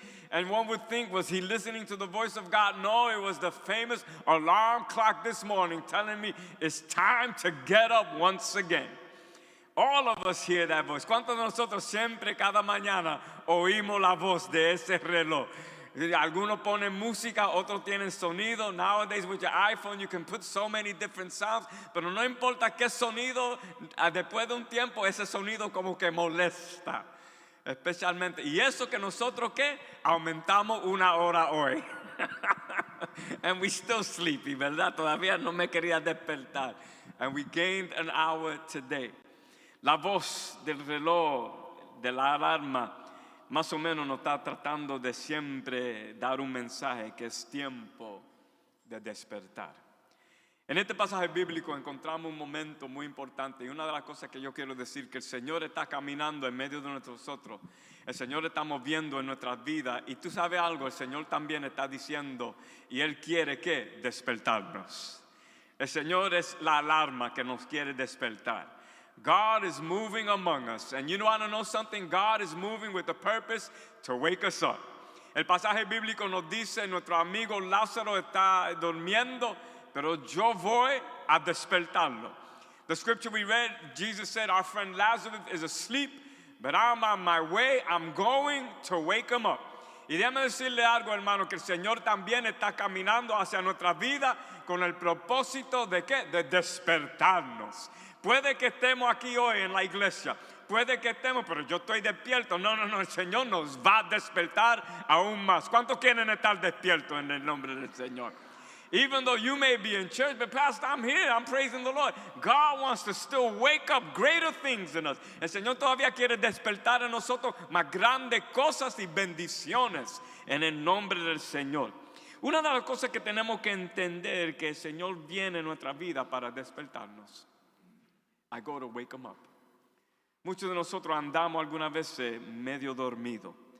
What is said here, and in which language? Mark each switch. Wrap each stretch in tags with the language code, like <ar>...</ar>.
<en>And one would think, was he listening to the voice of God? No, it was the famous alarm clock this morning telling me it's time to get up once again. All of us hear that voice.</en> <es>¿Cuántos de nosotros siempre, cada mañana, oímos la voz de ese reloj? Algunos ponen música, otros tienen sonido.</es> <en>Nowadays with your iPhone you can put so many different sounds.</en> <es>Pero no importa qué sonido, después de un tiempo ese sonido como que molesta. Especialmente. Y eso que nosotros aumentamos una hora hoy.</es> <en>And we still sleepy,</en> <es>¿verdad? Todavía no me quería despertar.</es> <en>And we gained an hour today.</en> <es>La voz del reloj, de la alarma, más o menos nos está tratando de siempre dar un mensaje que es tiempo de despertar. En este pasaje bíblico encontramos un momento muy importante y una de las cosas que yo quiero decir que el Señor está caminando en medio de nosotros. El Señor está moviendo en nuestras vidas y tú sabes algo, el Señor también está diciendo y Él quiere que despertarnos. El Señor es la alarma que nos quiere despertar.</es> <en>God is moving among us. And you want to know something? God is moving with the purpose to wake us up.</en> <es>El pasaje bíblico nos dice, nuestro amigo Lázaro está durmiendo, pero yo voy a despertarlo.</es> <en>The scripture we read, Jesus said, our friend Lazarus is asleep, but I'm on my way. I'm going to wake him up.</en> <es>Y déjame decirle algo, hermano, que el Señor también está caminando hacia nuestra vida con el propósito de ¿qué? De despertarnos. Puede que estemos aquí hoy en la iglesia, puede que estemos, pero yo estoy despierto. No, el Señor nos va a despertar aún más. ¿Cuántos quieren estar despiertos en el nombre del Señor?</es> <en>Even though you may be in church, but Pastor, I'm here, I'm praising the Lord. God wants to still wake up greater things in us.</en> <es>El Señor todavía quiere despertar en nosotros más grandes cosas y bendiciones en el nombre del Señor. Una de las cosas que tenemos que entender que el Señor viene en nuestra vida para despertarnos.</es> <en>I go to wake them up.</en> <es>Muchos de nosotros andamos algunas veces medio dormidos.</es>